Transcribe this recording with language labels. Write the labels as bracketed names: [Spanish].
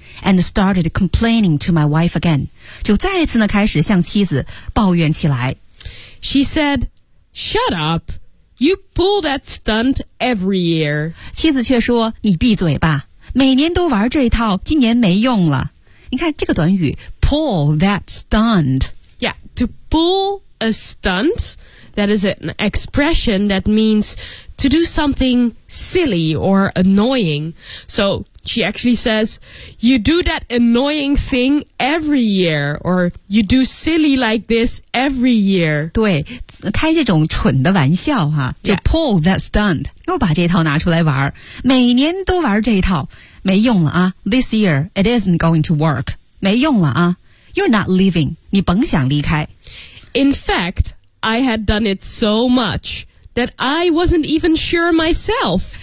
[English] And started complaining to my wife again. [Chinese] 就再次呢开始向妻子抱怨起来。 [English] She said, "Shut up. You pull that stunt every year." [Chinese] 妻子却说，你闭嘴吧。每年都玩这一套，今年没用了。你看这个短语 pull that stunt. [English] Yeah, to pull a stunt, that is an expression that means to do something silly or annoying. So she actually says, you do that annoying thing every year, or you do silly like this every year. [Chinese] 对，开这种蠢的玩笑哈，就 pull that stunt. 又把这套拿出来玩，每年都玩这一套，没用了啊。 [English] This year, it isn't going to work. 没用了啊。 You're not leaving. 你甭想离开。 In fact, I had done it so much that I wasn't even sure myself.